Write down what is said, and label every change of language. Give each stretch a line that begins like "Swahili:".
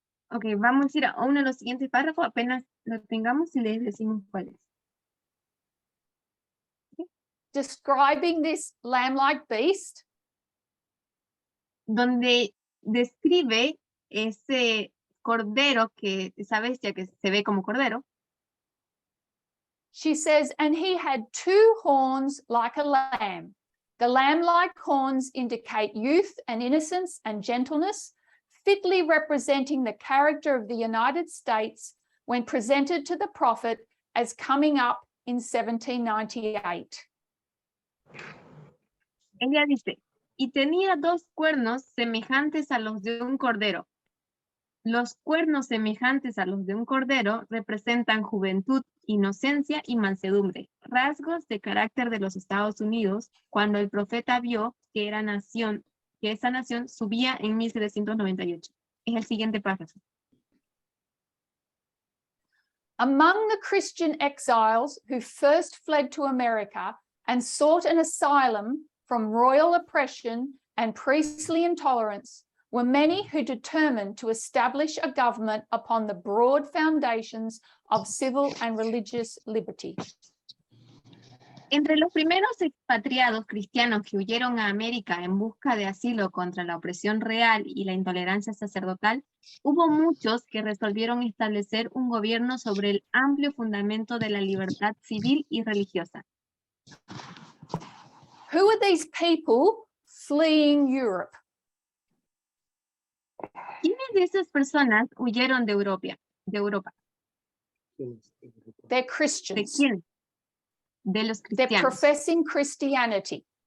Spanish: Ok, vamos a ir a uno de los siguientes párrafos, apenas lo tengamos y les decimos cuál es. ¿Sí?
English: Describing this lamb-like beast.
Spanish: Donde describe ese cordero, esa bestia que se ve como cordero.
English: She says, and he had 2 horns like a lamb. The lamb-like horns indicate youth and innocence and gentleness. fitly representing the character of the United States when presented to the prophet as coming up in 1798.
Spanish: Ella dice, y tenía 2 cuernos semejantes a los de un cordero. Los cuernos semejantes a los de un cordero representan juventud, inocencia y mansedumbre, rasgos de carácter de los Estados Unidos cuando el profeta vio que esa nación subía en 1798. Es el siguiente párrafo.
English: Among the Christian exiles who first fled to America and sought an asylum from royal oppression and priestly intolerance were many who determined to establish a government upon the broad foundations of civil and religious liberty.
Spanish: Entre los primeros expatriados cristianos que huyeron a América en busca de asilo contra la opresión real y la intolerancia sacerdotal, hubo muchos que resolvieron establecer un gobierno sobre el amplio fundamento de la libertad civil y religiosa.
English: Who are these people fleeing Europe?
Spanish: ¿Quiénes de esas personas huyeron de Europa?
English: They're
Spanish: ¿De
English: Christians.
Spanish: quién? De los
English: They're
Spanish: cristianos.
English: professing Christianity.